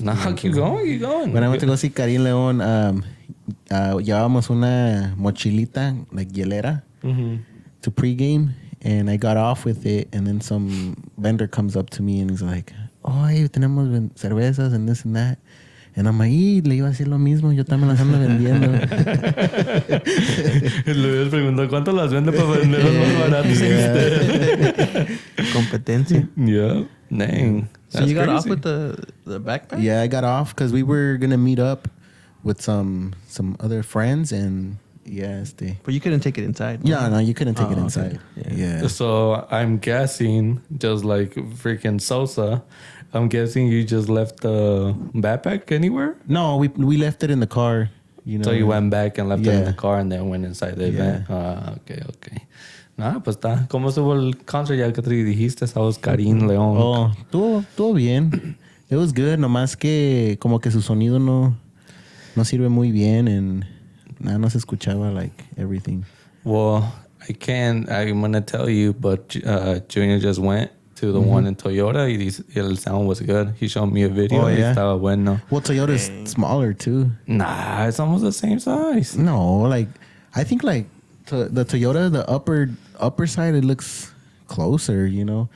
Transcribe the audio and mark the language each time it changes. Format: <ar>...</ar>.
<en>No, keep going. When I went to go see Karim Leon,</en> <es>llevábamos una mochilita,</es> <en>like hielera, to pregame, and I got off with it, and then some vendor comes up to me and he's like, oh, hey,</en> <es>tenemos cervezas</es> <en>and this and that. And I'm like,</en> <es>le iba a decir lo mismo, yo también las ando vendiendo. Le preguntó cuánto las vende para venderlas más baratas. Competencia.</es> <en>Yeah. Dang. So you got off crazy. with the backpack? Yeah, I got off because we were going to meet up with some other friends, and yeah, But you couldn't take it inside. Yeah, no, you couldn't take it okay. inside. Yeah. Yeah. So I'm guessing, just like freaking Sosa, I'm guessing you just left the backpack anywhere? No, we left it in the car. You know. So you went back and left it in Yeah. the car and then went inside the Yeah. event. Okay.</en> <es>Nah, pues está. ¿Cómo estuvo el concert? Ya que te dijiste, estabas Karim León. Oh, estuvo bien.</es> <en>It was good,</en> <es>nomás que como que su sonido no sirve muy bien and nada, no se escuchaba</es> <en>like everything. Well, I'm going to tell you, but Junior just went to the one in Toyota</en> <es>y el</es> <en>sound was good. He showed me a video. Oh, yeah?</en> <es>Y estaba bueno.</es> <en>Well, Toyota's smaller too. Nah, it's almost the same size. No, like I think like the Toyota, the upper side, it looks closer, you know.</en>